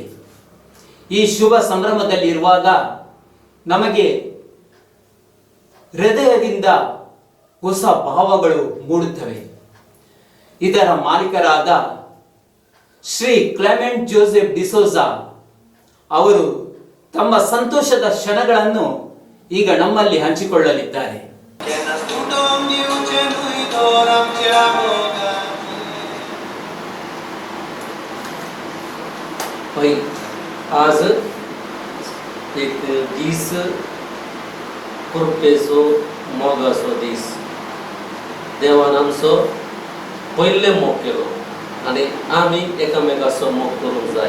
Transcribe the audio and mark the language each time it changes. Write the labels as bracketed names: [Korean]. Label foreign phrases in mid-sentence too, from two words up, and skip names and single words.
[Kannada] ಈ ಶುಭ ಸಂಭ್ರಮದಲ್ಲಿರುವಾಗ ನಮಗೆ ಹೃದಯದಿಂದ ಹೊಸ ಭಾವಗಳು ಮೂಡುತ್ತವೆ. ಇದರ ಮಾಲೀಕರಾದ ಶ್ರೀ ಕ್ಲೆಮೆಂಟ್ ಜೋಸೆಫ್ ಡಿಸೋಜಾ ಅವರು ತಮ್ಮ ಸಂತೋಷದ ಕ್ಷಣಗಳನ್ನು ಈಗ ನಮ್ಮಲ್ಲಿ ಹಂಚಿಕೊಳ್ಳಲಿದ್ದಾರೆ. [Konkani] आज एक दीस कुरपेचो मोगाचो दीस देवान आमचो पयले मोग केलो आनी आमी एकामेकाचो मोग करूंक जाय.